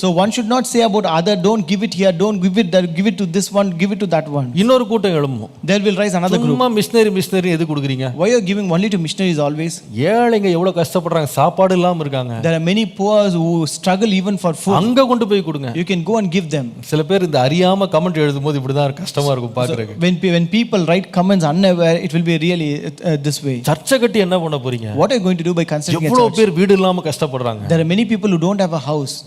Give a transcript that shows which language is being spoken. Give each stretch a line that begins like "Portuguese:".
English: So one should not say about other, don't give it here, don't give it there, give it to this one, give it to that one.
Tamil: இன்னொரு கூட்டம் எழும்பும்.
English: There will rise another group.
Tamil: சும்மா machinery எது கொடுக்குறீங்க?
English: Why you are giving only to missionaries always?
Tamil: ஏழைங்க எவ்வளவு கஷ்டப்படுறாங்க, சாப்பாடு இல்லாம இருக்காங்க.
English: There are many poor who struggle even for food.
Tamil: அங்க கொண்டு போய் கொடுங்க.
English: You can go and give them.
Tamil: சில பேர் இந்த அறியாம கமெண்ட் எழுதும்போது இப்படிதான் கஷ்டமா இருக்கும் பாக்குறதுக்கு.
English: When people write comments unaware, it will be really this way.
Tamil: சர்ச்சை கட்டி என்ன பண்ண போறீங்க?
English: What are you going to do by constructing a
Tamil: எவ்வளவு
English: church?
Tamil: பேர் வீடு இல்லாம கஷ்டப்படுறாங்க.
English: There are many people who don't have a house.